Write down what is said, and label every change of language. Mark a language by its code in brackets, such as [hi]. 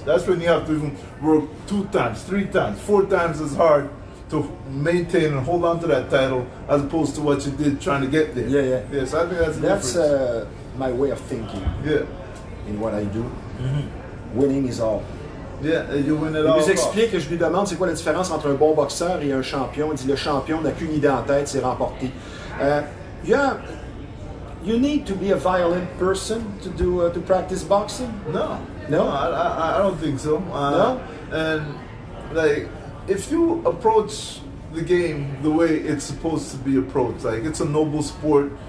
[en] That's when you have to even work 2 times, 3 times, 4 times as hard to maintain and hold on to that title as opposed to what you did trying to get there. Yeah, so I think that's the difference. That's my way of thinking in what I do. Winning is all. Yeah, you win it all. [fr] Il nous explique, je lui demande c'est quoi la différence entre un bon boxeur et un champion. Il dit le champion n'a qu'une idée en tête, c'est remporter. [en] You need to be a violent person to practice boxing? No, no, I don't think so. No, and like if you approach the game the way it's supposed to be approached, like it's a noble sport.